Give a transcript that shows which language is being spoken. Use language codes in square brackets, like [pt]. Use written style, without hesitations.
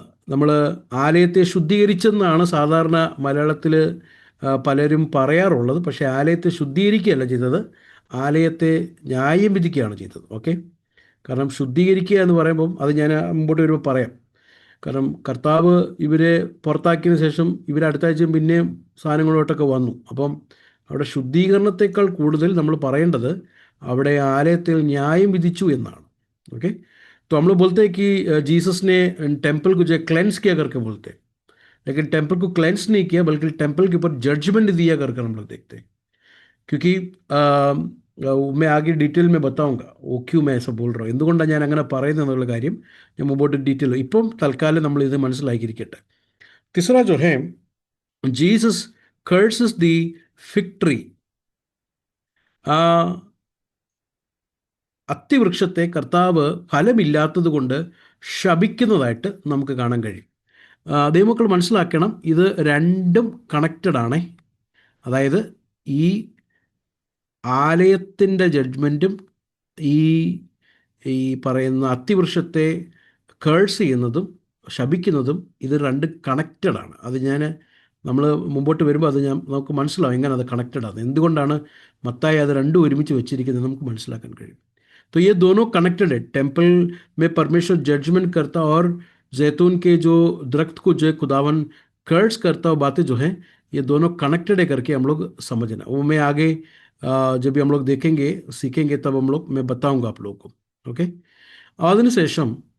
[ml] നമ്മൾ ആലയത്തെ ശുദ്ധീകരിച്ചെന്നാണ് സാധാരണ മലയാളത്തിൽ പലരും പറയാറുള്ളത്. പക്ഷേ ആലയത്തെ ശുദ്ധീകരിക്കുകയല്ല ചെയ്തത്, ആലയത്തെ ന്യായം വിധിക്കുകയാണ് ചെയ്തത്. ഓക്കെ, കാരണം ശുദ്ധീകരിക്കുക എന്ന് പറയുമ്പം അത് ഞാൻ മുമ്പോട്ട് വരുമ്പോൾ പറയാം. കാരണം കർത്താവ് ഇവരെ പുറത്താക്കിയതിന് ശേഷം ഇവർ അടുത്ത ആഴ്ചയും പിന്നെയും സാധനങ്ങളോട്ടൊക്കെ വന്നു. അപ്പം അവിടെ ശുദ്ധീകരണത്തെക്കാൾ കൂടുതൽ നമ്മൾ പറയേണ്ടത് അവിടെ ആലയത്തിൽ ന്യായം വിധിച്ചു എന്നാണ്. [hi] ओके, तो हम लोग बोलते हैं कि जीसस ने टेम्पल को जो क्लेंस किया करके बोलते हैं, लेकिन टेम्पल को क्लेंस नहीं किया बल्कि टेम्पल के ऊपर जजमेंट दिया करके हम लोग देखते हैं. क्योंकि मैं आगे डिटेल में बताऊंगा वो क्यों मैं ऐसा बोल रहा हूँ, [ml] എന്തുകൊണ്ടാണ് ഞാൻ അങ്ങനെ പറയുന്നതെന്നുള്ള കാര്യം ഞാൻ മുമ്പോട്ട് ഡീറ്റെയിൽ. ഇപ്പം തൽക്കാലം നമ്മൾ ഇത് മനസ്സിലാക്കിയിരിക്കട്ടെ. [hi] तीसरा जो है जीसस [en] Curses the fig tree. [ml] അത്തിവൃക്ഷത്തെ കർത്താവ് ഫലമില്ലാത്തത് കൊണ്ട് ശപിക്കുന്നതായിട്ട് നമുക്ക് കാണാൻ കഴിയും. ദൈവമക്കൾ മനസ്സിലാക്കണം, ഇത് രണ്ടും കണക്റ്റഡ് ആണേ. അതായത് ഈ ആലയത്തിൻ്റെ ജഡ്ജ്മെൻറ്റും ഈ പറയുന്ന അത്തിവൃക്ഷത്തെ കേഴ്സ് ചെയ്യുന്നതും ശപിക്കുന്നതും ഇത് രണ്ട് കണക്റ്റഡാണ്. അത് നമ്മൾ മുമ്പോട്ട് വരുമ്പോൾ അത് നമുക്ക് മനസ്സിലാവും എങ്ങനെ അത് കണക്റ്റഡാണ്, എന്തുകൊണ്ടാണ് മത്തായി അത് രണ്ടും ഒരുമിച്ച് വെച്ചിരിക്കുന്നത് നമുക്ക് മനസ്സിലാക്കാൻ കഴിയും. [hi] तो ये दोनों कनेक्टेड है. टेम्पल में परमेश्वर जजमेंट करता और जैतून के जो दरख्त को जो खुदावन कर्स करता और बातें जो हैं ये दोनों कनेक्टेड है करके हम लोग समझना. वो मैं आगे जब भी हम लोग देखेंगे सीखेंगे तब मैं बताऊंगा आप लोगों को. ओके, അതിനുശേഷം